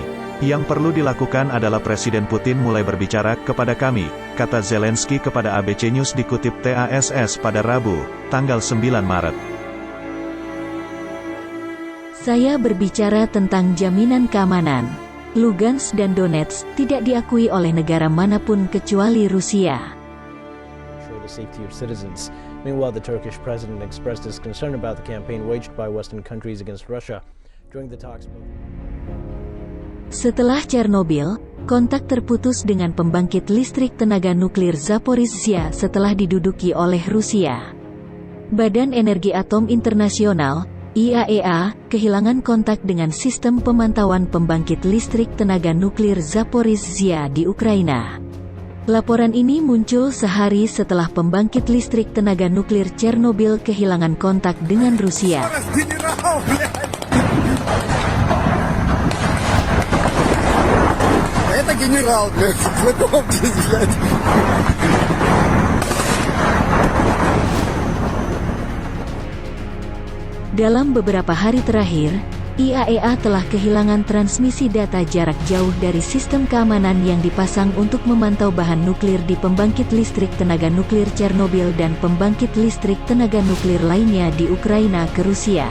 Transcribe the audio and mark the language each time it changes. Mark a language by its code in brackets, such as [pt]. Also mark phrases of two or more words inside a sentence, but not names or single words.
[id] Yang perlu dilakukan adalah Presiden Putin mulai berbicara kepada kami, kata Zelensky kepada ABC News dikutip TASS pada Rabu, tanggal 9 Maret. Saya berbicara tentang jaminan keamanan. Lugansk dan Donetsk tidak diakui oleh negara manapun kecuali Rusia. [en] The safety of citizens. Meanwhile, the Turkish president expressed his concern about the campaign waged by Western countries against Russia. During the talks. [id] Setelah Chernobyl, kontak terputus dengan pembangkit listrik tenaga nuklir Zaporizhzhia setelah diduduki oleh Rusia. Badan Energi Atom Internasional, IAEA, kehilangan kontak dengan sistem pemantauan pembangkit listrik tenaga nuklir Zaporizhzhia di Ukraina. Laporan ini muncul sehari setelah pembangkit listrik tenaga nuklir Chernobyl kehilangan kontak dengan Rusia. [ru] Это генерал, блядь, знакомьтесь, блядь. [id] Dalam beberapa hari terakhir, IAEA telah kehilangan transmisi data jarak jauh dari sistem keamanan yang dipasang untuk memantau bahan nuklir di pembangkit listrik tenaga nuklir Chernobyl dan pembangkit listrik tenaga nuklir lainnya di Ukraina ke Rusia.